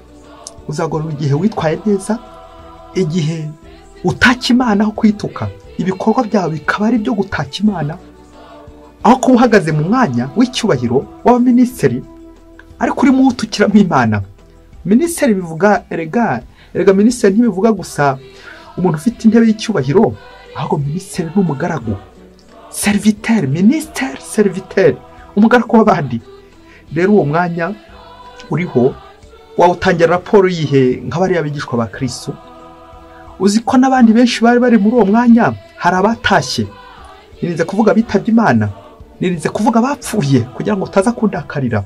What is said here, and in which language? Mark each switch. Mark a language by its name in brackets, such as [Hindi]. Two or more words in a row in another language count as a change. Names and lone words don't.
[Kinyarwanda] Uzagororwa igihe witwaye neza, igihe utaka Imana aho kwituka, ibikorwa byawe bikaba ari byo gutaka Imana, aho kuba uhagaze mu mwanya w'icyubahiro w'abaminisitiri ariko urimo utukiramo Imana. Minisitiri bivuga erega minisitiri ntibivuga gusa umuntu ufite intebe y'icyubahiro, ahubwo minisitiri n'umugaragu, [French] serviteur, ministère, serviteur, [Kinyarwanda] umugaragu w'abandi. Rero uwo mwanya uriho wawutangira raporo yihe nk'abari abigishwa ba Kristo. Uzi ko n'abandi benshi bari muri uwo mwanya hari abatashye. Nirinze kuvuga bitabye Imana, nirinze kuvuga bapfuye kugira ngo utaza kundakarira.